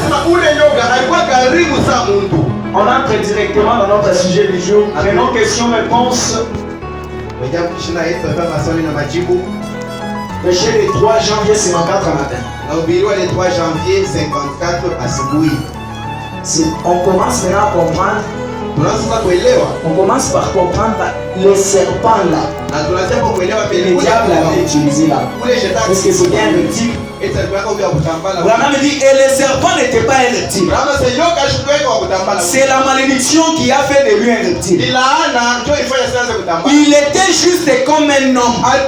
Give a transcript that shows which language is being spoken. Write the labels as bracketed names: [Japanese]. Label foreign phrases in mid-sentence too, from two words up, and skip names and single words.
[French] On entre directement dans notre sujet du jour. Prenons questions-réponses. Péché le 3 janvier 54 matin. [Swahili] Nahubiriwa [French] le 3 janvier [Swahili] 54 asubuhi. [French] On commence maintenant à comprendre. [Swahili] Tunaanza kuelewa. [French] On commence par comprendre le serpent là. [Swahili] Na tunaanza kuelewa [French] Le diable avait utilisé là. Parce que c'est bien le type. Branham dit, et le serpent n'était pas un reptile. C'est la malédiction qui a fait de lui un reptile. Il était juste comme un homme.